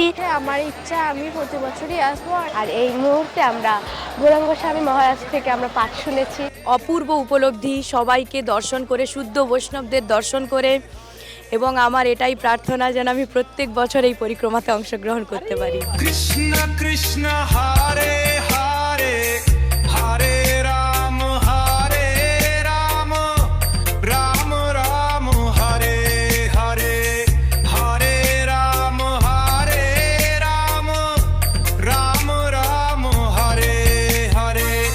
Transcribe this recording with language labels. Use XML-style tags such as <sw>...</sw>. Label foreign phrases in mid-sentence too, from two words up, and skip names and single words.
<bn>আমার ইচ্ছা আমি প্রতি বছরই আসবো। আর এই মুহূর্তে আমরা গৌরাঙ্গ স্বামী মহারাজ থেকে আমরা পাঠ শুনেছি। অপূর্ব উপলব্ধি, সবাইকে দর্শন করে, শুদ্ধ বৈষ্ণবদের দর্শন করে, এবং আমার এটাই প্রার্থনা যেন আমি প্রত্যেক বছর এই পরিক্রমাতে অংশগ্রহণ করতে পারি।</bn> <sa>কৃষ্ণ কৃষ্ণ হরে হরে হরে রাম রাম রাম হরে হরে হরে রাম রাম রাম হরে হরে।</sa>